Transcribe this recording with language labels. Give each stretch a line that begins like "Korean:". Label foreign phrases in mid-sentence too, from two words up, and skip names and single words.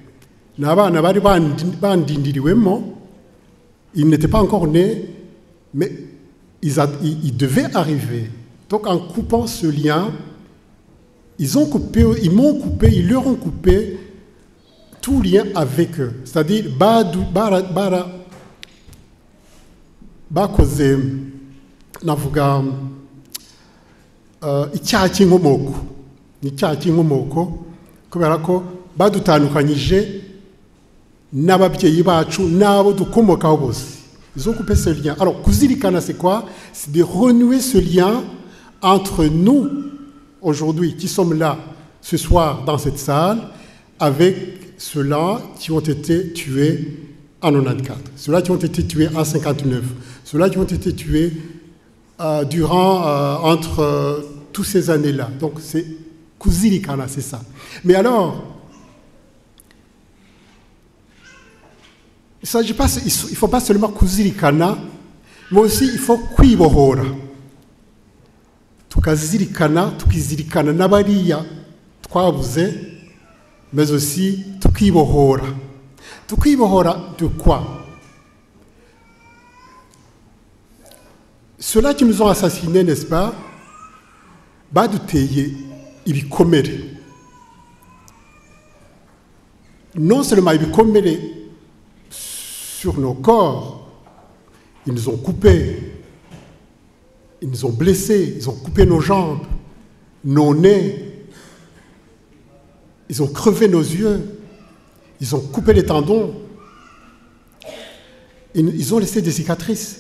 French: Ils n'étaient pas encore nés, mais ils devaient arriver. Donc en coupant ce lien, ils m'ont coupé, ils leur ont coupé tout lien avec eux. C'est-à-dire,
Kinyarwanda: bakoze navuga icyaha cy'inkomoko ni icyaha cy'inkomoko kubera ko badutandukanyije n'ababyeyi bacu n'abo dukomokaho bose.
French: Ils ont coupé ce lien. Alors kuzirikana, c'est quoi? C'est de renouer ce lien entre nous aujourd'hui qui sommes là ce soir dans cette salle avec ceux-là qui ont été tués en 1994, ceux-là qui ont été tués en 1959, ceux-là qui ont été tués entre toutes ces années-là. Donc c'est Kuzirikana, c'est ça. Mais alors, il ne faut pas seulement Kuzirikana, mais aussi il faut Kwibohora.
Kinyarwanda: Tukazirikana, tukizirikana n'abariya twabuze,
French: mais aussi tukibohora. Tukibohora de quoi? Ceux-là qui nous ont assassinés, n'est-ce pas,
Kinyarwanda: baduteye ibikomere.
French: Non seulement ibikomere sur nos corps, ils nous ont coupés, ils nous ont blessés, ils ont coupé nos jambes, nos nez, ils ont crevé nos yeux, ils ont coupé les tendons, ils ont laissé des cicatrices.